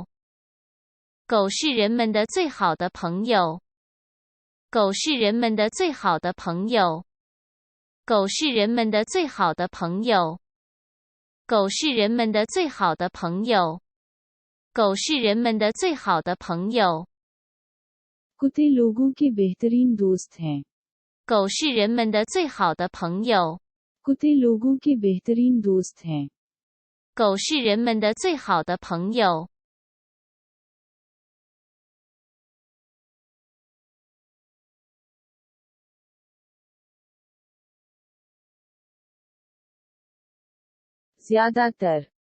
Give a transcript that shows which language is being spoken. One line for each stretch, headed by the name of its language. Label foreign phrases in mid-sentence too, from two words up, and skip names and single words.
Chinese: 狗是人们的最好的朋友。狗是人们的最好的朋友。狗是人们的最好的朋友。狗是人们的最好的朋友。狗是人们的最好的朋友。
Hindi: कुत्ते लोगों के बेहतरीन दोस्त हैं।
Chinese: 狗是人们的最好的朋友。
Hindi: कुत्ते लोगों के बेहतरीन दोस्त हैं।
Chinese: 狗是人们的最好的朋友。
Hindi: ज्यादातर